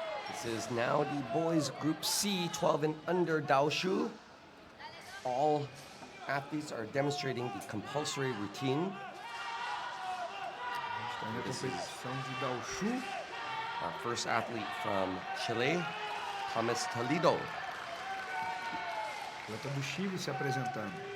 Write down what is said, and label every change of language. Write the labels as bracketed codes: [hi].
[en] This is now the boys Group C, 12 and under Daoshu. All athletes are demonstrating the compulsory routine. [pt] Está na competição de Daoshu. [en] Our first athlete from Chile, Thomas Toledo. [pt] Atleta do Chile se apresentando.